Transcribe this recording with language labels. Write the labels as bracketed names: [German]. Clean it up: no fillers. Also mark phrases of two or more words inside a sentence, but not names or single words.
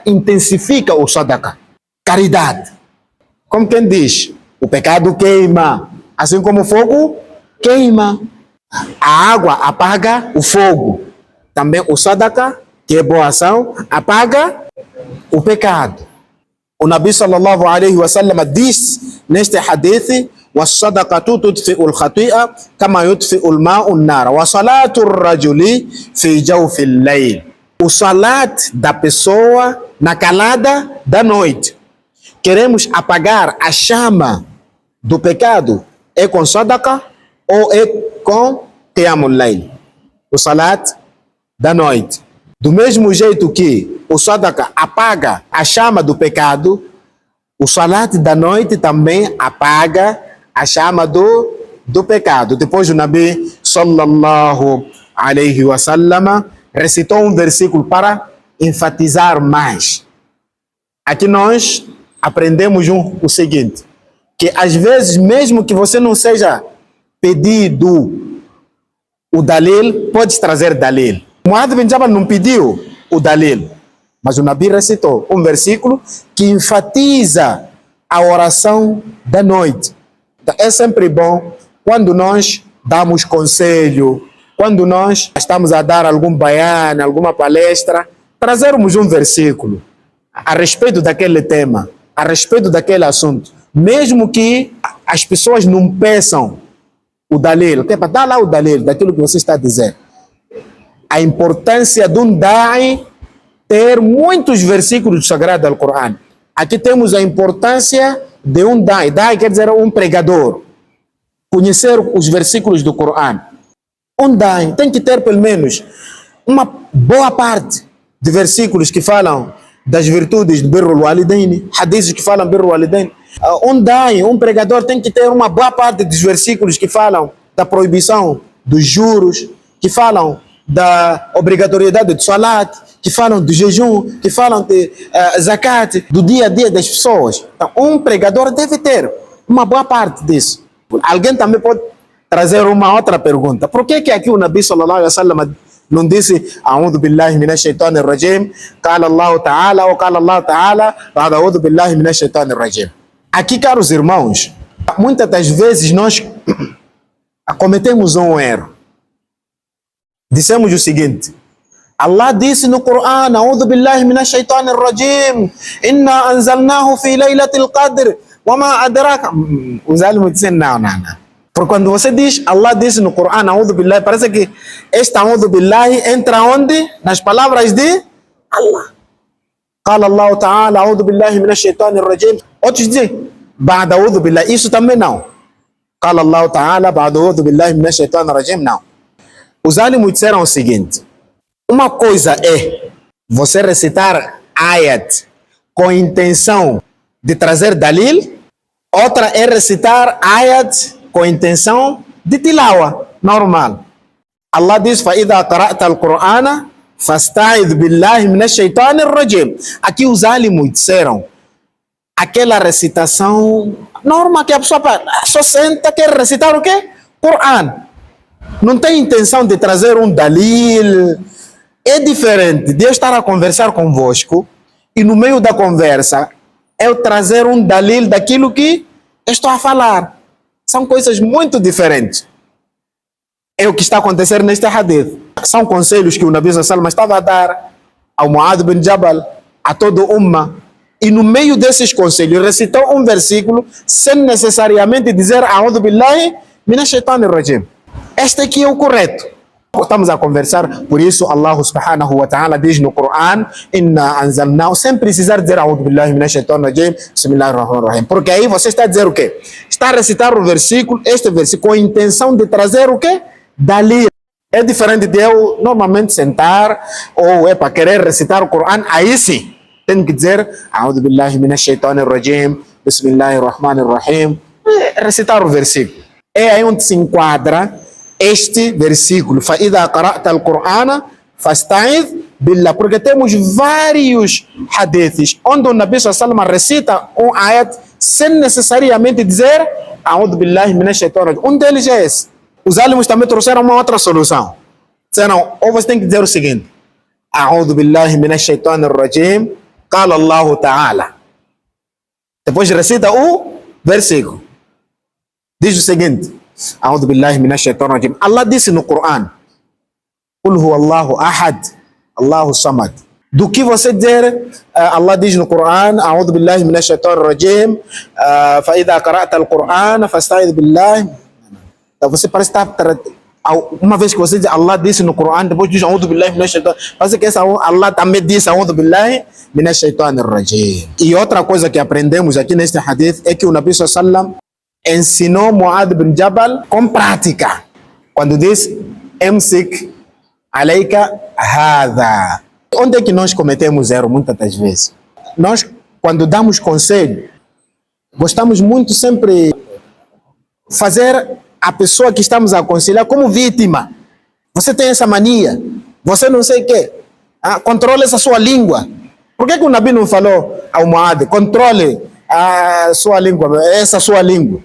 [Portuguese] Intensifica o sadaqa. Caridade. Como quem diz, o pecado queima, assim como o fogo queima. A água apaga o fogo. Também o sadaqa, que é boa ação, apaga o pecado. O Nabi [Arabic] صلى الله عليه وسلم [Portuguese] diz neste hadith: [Arabic] "والصدقة تطفئ الخطيئة كما يطفئ الماء النار، وصلاة الرجل في جوف الليل." [Portuguese] O salat da pessoa na calada da noite. Queremos apagar a chama do pecado, é com sadaqa ou é com [Arabic] قيام الليل? [Portuguese] O salat da noite. Do mesmo jeito que o sadaqa apaga a chama do pecado, o salat da noite também apaga a chama do pecado. Depois o Nabi [Arabic] صلى الله عليه وسلم [Portuguese] recitou um versículo para enfatizar mais. Aqui nós aprendemos o seguinte, que às vezes, mesmo que você não seja pedido o dalil, pode trazer dalil. Muad bin Jabal não pediu o dalil, mas o Nabi recitou um versículo que enfatiza a oração da noite. Então, é sempre bom quando nós damos conselho, quando nós estamos a dar algum bayan, alguma palestra, trazermos um versículo a respeito daquele tema, a respeito daquele assunto, mesmo que as pessoas não peçam o dalil, que é para dar lá o dalil daquilo que você está a dizer. A importância de um da'i ter muitos versículos sagrados do Corão. Aqui temos a importância de um da'i. Da'i quer dizer um pregador. Conhecer os versículos do Corão. Um da'i tem que ter pelo menos uma boa parte de versículos que falam das virtudes do [Arabic] بر الوالدين, [Portuguese] hadiths que falam [Arabic] بر الوالدين. [Portuguese] Um da'i, um pregador tem que ter uma boa parte dos versículos que falam da proibição dos juros, que falam da obrigatoriedade de salat, que falam do jejum, que falam de zakat, do dia a dia das pessoas. Então, um pregador deve ter uma boa parte disso. Alguém também pode trazer uma outra pergunta. Por que aqui o Nabi [Arabic] صلى الله عليه وسلم [Portuguese] não disse [Arabic] "أعوذ بالله من الشيطان الرجيم", "قال الله تعالى" [Portuguese] ou [Arabic] "قال الله تعالى", "أعوذ بالله من الشيطان الرجيم"? [Portuguese] Aqui, caros irmãos, muitas das vezes nós cometemos um erro. Dissemos o seguinte: Allah disse no Corão, [Arabic] "أعوذ بالله من الشيطان الرجيم، إنا أنزلناه في ليلة القدر، وما أدراك." [Portuguese] Os alunos dizem não. Porque quando você diz, Allah disse no Corão, [Arabic] "أعوذ بالله", [Portuguese] parece que esta [Arabic] "أعوذ بالله" [Portuguese] entra onde? Nas palavras de Allah. [Arabic] "قال الله تعالى، أعوذ بالله من الشيطان الرجيم." [Portuguese] Outros dizem, [Arabic] "بعد أعوذ بالله", [Portuguese] isso também não. [Arabic] قال الله تعالى، بعوذ بالله من الشيطان الرجيم. [Portuguese] Não. Os álimos disseram o seguinte: uma coisa é você recitar ayat com intenção de trazer dalil, outra é recitar ayat com intenção de tilawa, normal. Allah diz: [Arabic] فَإِذَا قَرَأْتَ الْقُرْآنَ فَاسْتَعِذْ بِاللَّهِ مِنَ الشَّيْطَانِ الرَّجِيمِ. [Portuguese] Aqui os álimos disseram aquela recitação normal que a pessoa só senta, quer recitar o quê? Coran. Não tem intenção de trazer um dalil. É diferente de eu estar a conversar convosco e no meio da conversa eu trazer um dalil daquilo que eu estou a falar. São coisas muito diferentes. É o que está a acontecer neste hadith. São conselhos que o Nabi [Arabic] صلى الله عليه وسلم [Portuguese] estava a dar ao Mu'adh bin Jabal, a todo o Ummah. E no meio desses conselhos recitou um versículo sem necessariamente dizer [Arabic] أعوذ بالله من الشيطان الرجيم. [Portuguese] Este aqui é o correto. Estamos a conversar, por isso [Arabic] الله سبحانه وتعالى [Portuguese] diz no Coran: [Arabic] إنا أنزلناه, [Portuguese] sem precisar dizer [Arabic] أعوذ بالله من الشيطان الرجيم، بسم الله الرحمن الرحيم. [Portuguese] Porque aí você está a dizer o quê? Está a recitar o versículo, este versículo, com a intenção de trazer o quê? Dalil. É diferente de eu normalmente sentar ou é para querer recitar o Coran, aí sim tem que dizer [Arabic] أعوذ بالله من الشيطان الرجيم، بسم الله الرحمن الرحيم, [Portuguese] recitar o versículo. É aí onde se enquadra este versículo, [Arabic] فَإِذَا قَرَأْتَ الْقُرْآنَ فَاسْتَعِذْ بِاللَّهِ, [Portuguese] porque temos vários hadiths onde o Nabi [Arabic] صلى الله عليه وسلم [Portuguese] recita um ayat sem necessariamente dizer [Arabic] أعوذ بالله من الشيطان الرجيم. [Portuguese] Um deles é esse. Os álimos também trouxeram uma outra solução. Disseram, ou você tem que dizer o seguinte: [Arabic] أعوذ بالله من الشيطان الرجيم، قال الله تعالى. [Portuguese] Depois recita o versículo. Diz o seguinte: [Arabic] أعوذ بالله من الشيطان الرجيم. [Portuguese] Allah disse no Coran: [Arabic] قل هو الله أحد، الله صمد. [Portuguese] Do que você dizer, Allah diz no Coran: [Arabic] أعوذ بالله من الشيطان الرجيم، فإذا قرأت القرآن فاستعذ بالله. [Portuguese] Você parece estar, uma vez que você diz Allah disse no Coran, depois diz [Arabic] أعوذ بالله من الشيطان الرجيم, [Portuguese] parece que essa Allah também disse [Arabic] أعوذ بالله من الشيطان الرجيم. [Portuguese] E outra coisa que aprendemos aqui neste hadith é que o Nabi [Arabic] صلى الله عليه وسلم [Portuguese] ensinou Mu'adh bin Jabal com prática. Quando diz [Arabic] أمسك عليك هذا. [Portuguese] Onde é que nós cometemos erro muitas das vezes? Nós, quando damos conselho, gostamos muito sempre fazer a pessoa que estamos a aconselhar como vítima. Você tem essa mania, você não sei o quê. Controle essa sua língua. Por que o Nabi não falou ao Mu'adh, controle a sua língua, essa sua língua?